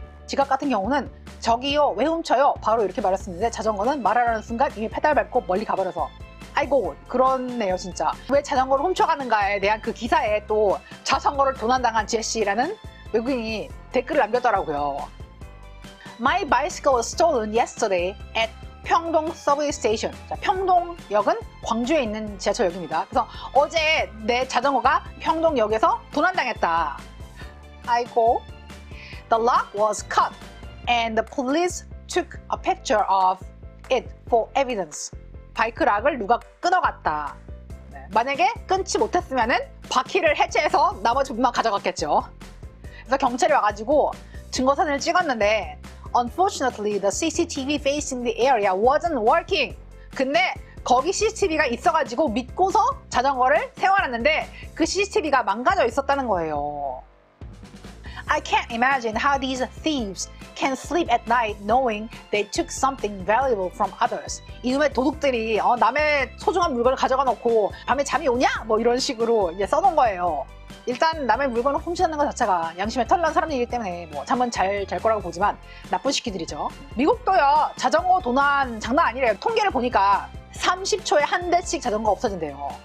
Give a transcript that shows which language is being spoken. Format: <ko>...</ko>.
<ko>지갑 같은 경우는 저기요 왜 훔쳐요? 바로 이렇게 말했었는데 자전거는 말하려는 순간 이미 페달 밟고 멀리 가버려서 아이고 그렇네요 진짜. 왜 자전거를 훔쳐가는가에 대한 그 기사에 또 자전거를 도난당한 제시라는 외국인이 댓글을 남겼더라고요.</ko> <en>My bicycle was stolen yesterday at 평동 subway station.</en> <ko>자, 평동역은 광주에 있는 지하철역입니다. 그래서 어제 내 자전거가 평동역에서 도난당했다. 아이고.</ko> <en>The lock was cut and the police took a picture of it for evidence.</en> <ko>바이크락을 누가 끊어갔다. 네, 만약에 끊지 못했으면은 바퀴를 해체해서 나머지 부분만 가져갔겠죠. 그래서 경찰이 와가지고 증거사진을 찍었는데</ko> <en>Unfortunately, the CCTV facing the area wasn't working.</en> <ko>근데 거기 CCTV가 있어가지고 믿고서 자전거를 세워놨는데 그 CCTV가 망가져 있었다는 거예요.</ko> <en>I can't imagine how these thieves can sleep at night knowing they took something valuable from others.</en> <ko>이놈의 도둑들이 남의 소중한 물건을 가져가 놓고 밤에 잠이 오냐? 뭐 이런 식으로 이제 써놓은 거예요. 일단 남의 물건을 훔치는 것 자체가 양심에 털난 사람이기 때문에 뭐 잠은 잘 잘 거라고 보지만 나쁜 시끼들이죠. 미국도요 자전거 도난 장난 아니래요. 통계를 보니까 30초에 한 대씩 자전거가 없어진대요.</ko>